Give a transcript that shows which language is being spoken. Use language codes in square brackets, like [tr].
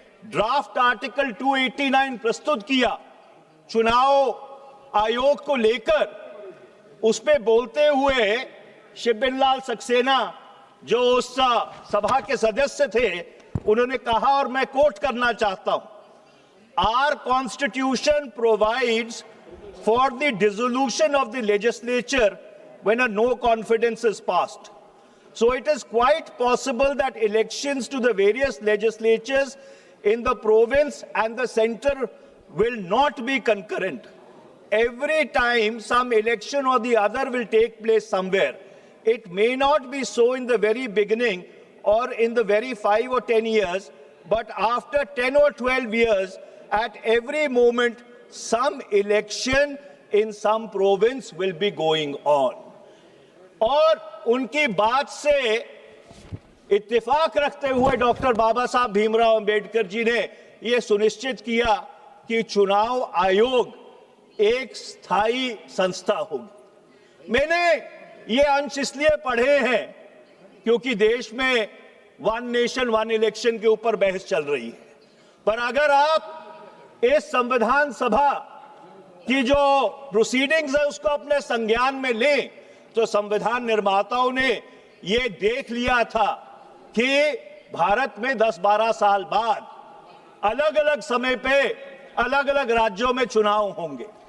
[hi] Draft article 289 प्रस्तुत किया चुनाव आयोग को लेकर, उस पे बोलते हुए शिवबिन लाल सक्सेना जो उस सभा के सदस्य थे, उन्होंने कहा, और मैं कोट करना चाहता हूं, [en] Our constitution provides for the dissolution of the legislature when a no confidence is passed. So it is quite possible that elections to the various legislatures in the province and the center will not be concurrent. Every time some election or the other will take place somewhere, it may not be so in the very beginning or in the very 5 or 10 years, but after 10 or 12 years, at every moment, some election in some province will be going on. [hi] और उनकी बात से इत्तेफाक रखते हुए doctor बाबा साहब भीमराव अंबेडकर जी ने यह सुनिश्चित किया कि चुनाव आयोग एक स्थायी संस्था होगी। मैंने ये अंश इसलिए पढ़े हैं क्योंकि देश में वन नेशन वन इलेक्शन के ऊपर बहस चल रही है, पर अगर आप इस संविधान सभा की जो प्रोसीडिंग्स है उसको अपने संज्ञान में लें, तो संविधान निर्माताओं ने ये देख लिया था कि भारत में 10-12 साल बाद अलग अलग समय पे अलग अलग राज्यों में चुनाव होंगे।